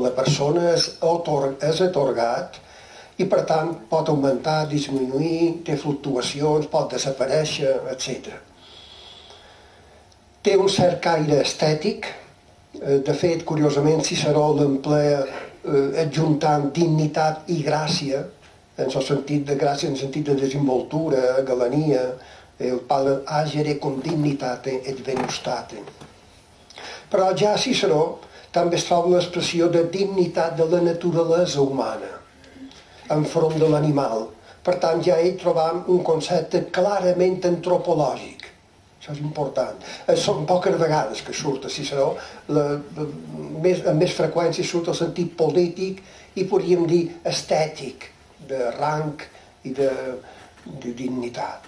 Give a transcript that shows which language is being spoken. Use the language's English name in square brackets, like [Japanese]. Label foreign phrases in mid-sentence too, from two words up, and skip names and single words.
[Catalan] La persona és atorgat i per tant pot augmentar, disminuir, té fluctuacions, pot desaparèixer, etc. Té un cert caire estètic. De fet, curiosament, Ciceró l'emplea adjuntant dignitat i gràcia, en el sentit de gràcia, en el sentit de desenvoltura, galania. El parla [Latin] agere con dignitate et venustate. [Catalan] Però ja a Ciceró també es troba l'expressió de dignitat de la naturalesa humana enfront de l'animal. Per tant, ja hi trobam un concepte clarament antropològic. Això és important. Són poques vegades que surt a Ciceró, amb més freqüència surt el sentit polític i podríem dir estètic, de rang i de dignitat.